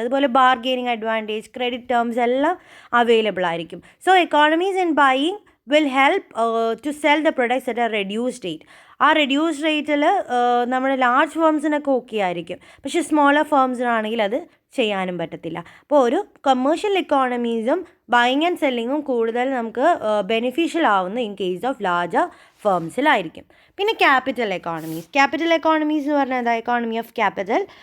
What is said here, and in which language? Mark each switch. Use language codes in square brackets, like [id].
[ml] അതുപോലെ bargaining advantage, credit terms എല്ലാം available ആയിരിക്കും. [en] So economies in buying will help to sell the products at a reduced rate. [ml] ആ reduced റേറ്റിൽ നമ്മുടെ large ഫേംസിനൊക്കെ okay ആയിരിക്കും, പക്ഷേ സ്മോളർ ഫേംസിനാണെങ്കിൽ അത് ചെയ്യാനും പറ്റത്തില്ല. അപ്പോൾ ഒരു കൊമേഴ്ഷ്യൽ എക്കോണമീസും ബൈയിങ് ആൻഡ് സെല്ലിങ്ങും കൂടുതൽ നമുക്ക് ബെനിഫിഷ്യൽ ആവുന്ന ഇൻ കേസ് ഓഫ് ലാർജർ ഫേംസിലായിരിക്കും. പിന്നെ ക്യാപിറ്റൽ എക്കോണമീസ് എന്ന് പറഞ്ഞാൽ എന്താ, എക്കോണമി ഓഫ് ക്യാപിറ്റൽ.